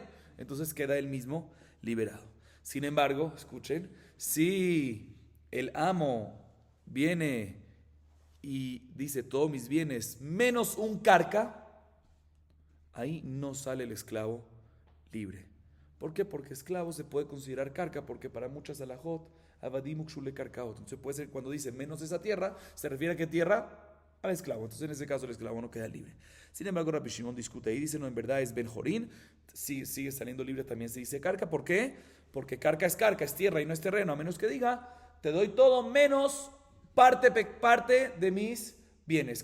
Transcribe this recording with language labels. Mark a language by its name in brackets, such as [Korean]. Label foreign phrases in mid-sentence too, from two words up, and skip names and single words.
[Spanish] Entonces queda él mismo liberado. Sin embargo, escuchen, si el amo viene y dice todos mis bienes menos un carca, ahí no sale el esclavo libre. ¿Por qué? Porque esclavo se puede considerar carca, porque para muchas [Hebrew] הלכות, עבדים הוקשו לקרקעות. [Spanish] Entonces puede ser cuando dice menos esa tierra, se refiere a qué tierra? Al esclavo. Entonces en ese caso el esclavo no queda libre. Sin embargo, Rabbi Shimon discute y dice, no, en verdad es [Hebrew] בן חורין, [Spanish] sigue saliendo libre, también se dice carca. ¿Por qué? Porque carca, es tierra y no es terreno, a menos que diga, te doy todo menos parte de mis bienes.